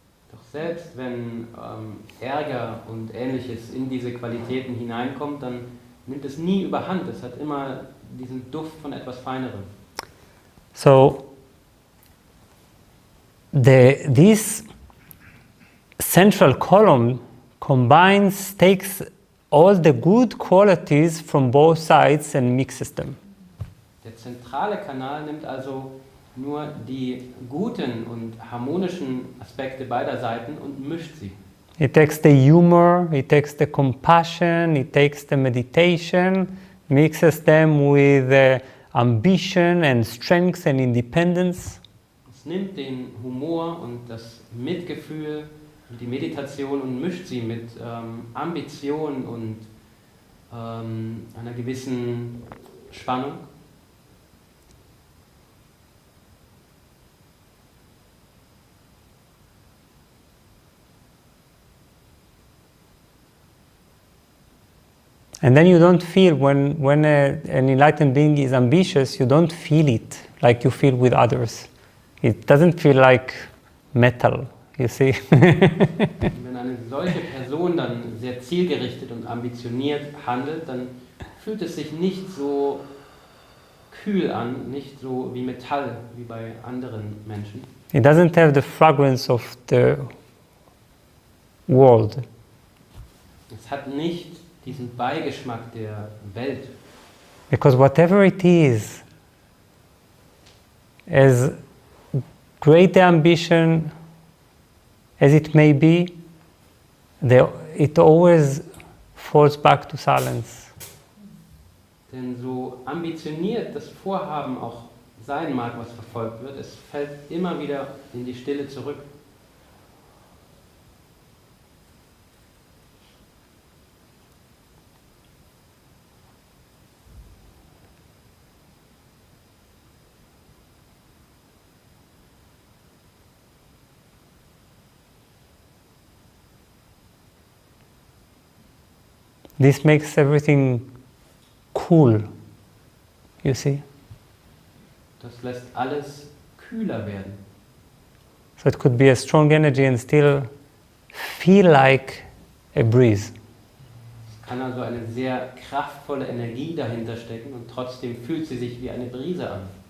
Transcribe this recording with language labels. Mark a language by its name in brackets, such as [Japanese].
[German] Doch selbst wenn Ärger und Ähnliches in diese Qualitäten hineinkommt, dann nimmt es nie überhand. Es hat immer diesen Duft von etwas Feinerem. [English] So this central column takes all the good qualities from both sides and mixes them. [German] Der zentrale Kanal nimmt also nur die guten und harmonischen Aspekte beider Seiten und mischt sie. [English] It takes the humor, it takes the compassion, it takes the meditation, mixes them with ambition and strength and independence. [German] Es nimmt den Humor und das Mitgefühl und die Meditation und mischt sie mit Ambition und einer gewissen Spannung. [English] And then you don't feel, when an enlightened being is ambitious, you don't feel it like you feel with others. It doesn't feel like metal, you see. [German] Wenn eine solche Person dann sehr zielgerichtet und ambitioniert handelt, dann fühlt es sich nicht so kühl an, nicht so wie Metall, wie bei anderen Menschen. [English] It doesn't have the fragrance of the world. [German] Es hat nicht diesen Beigeschmack der Welt. [English] Because whatever it is, as great the ambition as it may be, it always falls back to silence. [German] Denn so ambitioniert das Vorhaben auch sein mag, was verfolgt wird, es fällt immer wieder in die Stille zurück. [English] This makes everything cool, you see. [German] Das lässt alles kühler werden. [English] So it could be a strong energy and still feel like a breeze. [German] Es kann also eine sehr kraftvolle Energie dahinter stecken und trotzdem fühlt sie sich wie eine Brise an.